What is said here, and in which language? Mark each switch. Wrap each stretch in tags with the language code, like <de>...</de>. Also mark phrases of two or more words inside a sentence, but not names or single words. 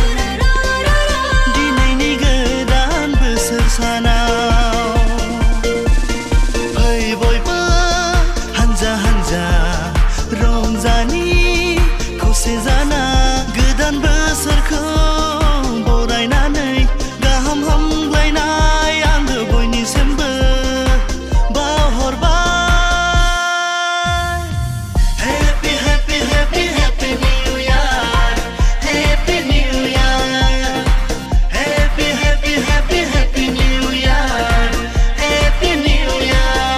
<brx>दिनैनि गोदान बोसोर सानाव फै बयबो हानजा हानजा रंजानि खौसे जाना गोदान बोसोरखौ बरायनानै गाहाम हामलायनाय आंबो बयनिसिमबो बावहरबाय</brx> <en>Happy Happy Happy Happy New Year Happy New Year Happy Happy Happy Happy New Year Happy New Year</en>